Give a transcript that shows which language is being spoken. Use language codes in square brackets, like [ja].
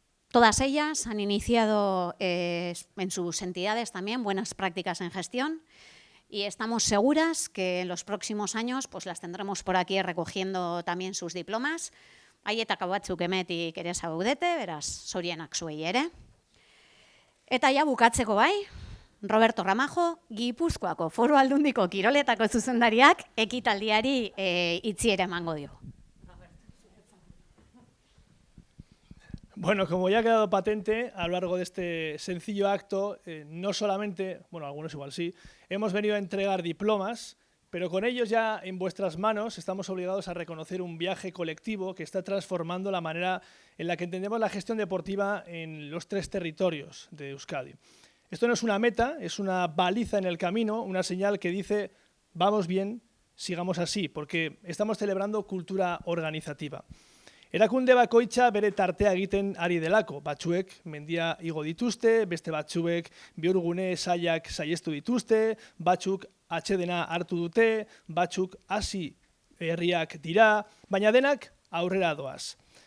[es] Todas ellas han iniciado en sus entidades también buenas prácticas en gestión y estamos seguras que en los próximos años las tendremos por aquí recogiendo también sus diplomas. [eu] Haietako batzuk hemetik ere zaudete, beraz, zorionak zuei ere. Eta ja bukatzeko bai, Roberto Ramajo, Gipuzkoako Foru Aldundiko Kiroletako zuzendariak ekitaldiari itziera emango dio. [es] Bueno, como ya ha quedado patente a lo largo de este sencillo acto, no solamente, algunos igual sí, hemos venido a entregar diplomas, pero con ellos ya en vuestras manos estamos obligados a reconocer un viaje colectivo que está transformando la manera en la que entendemos la gestión deportiva en los 3 territorios de Euskadi. Esto no es una meta, es una baliza en el camino, una señal que dice vamos bien, sigamos así, porque estamos celebrando cultura organizativa. [eu] Erakunde bakoitza bere tartea egiten ari delako, batzuek mendia igo dituzte, beste batzuek bihurgune sailak saihestu dituzte, batzuk atsedena hartu dute, batzuk hasi herriak dira, baina denak aurrera doaz.